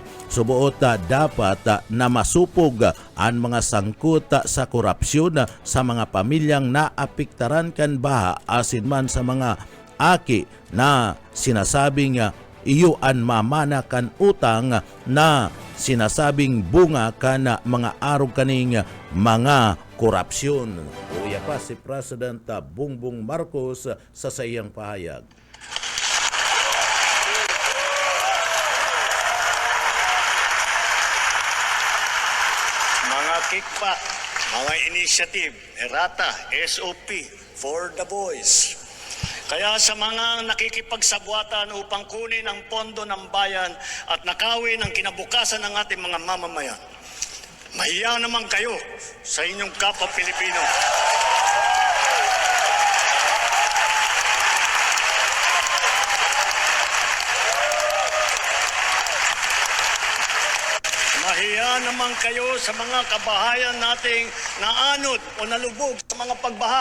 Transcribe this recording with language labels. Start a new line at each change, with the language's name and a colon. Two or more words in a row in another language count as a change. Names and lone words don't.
Bikol: Subuot dapat na masupog ang mga sangkot sa korupsyon sa mga pamilyang naapektaran kan baha asin man sa mga aki na sinasabing iyo an mamana kan utang na sinasabing bunga kan mga araw kaning mga korupsyon. Uya pa si President Bongbong Marcos sa sayang pahayag.
English: Mga kickback, mga initiative, errata, SOP, for the boys.
Filipino: Kaya sa mga nakikipagsabwatan upang kunin ang pondo ng bayan at nakawin ang kinabukasan ng ating mga mamamayan, mahiya naman kayo sa inyong kapwa Pilipino. Mahiya naman kayo sa mga kabahayan nating naanod o nalubog sa mga pagbaha.